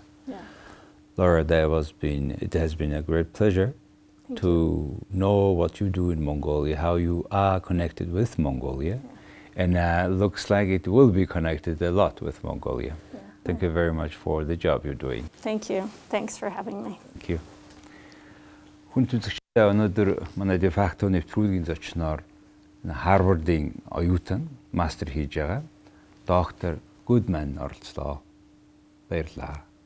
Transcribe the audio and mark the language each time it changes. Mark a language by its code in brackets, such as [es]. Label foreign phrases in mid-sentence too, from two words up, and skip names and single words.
[en] Laura, it has been a great pleasure to know what you do in Mongolia, how you are connected with Mongolia, and looks like it will be connected a lot with Mongolia. Thank you very much for the job you're doing. Thank you. Thanks for having me. Thank you. [mn] Хүн үзэгчдээ өнөөдөр манай Defacto нэвтрүүлгийн зочноор Harvard-ийн оюутан мастер хийж байгаа доктор Goodman оролцлоо. Баярлалаа.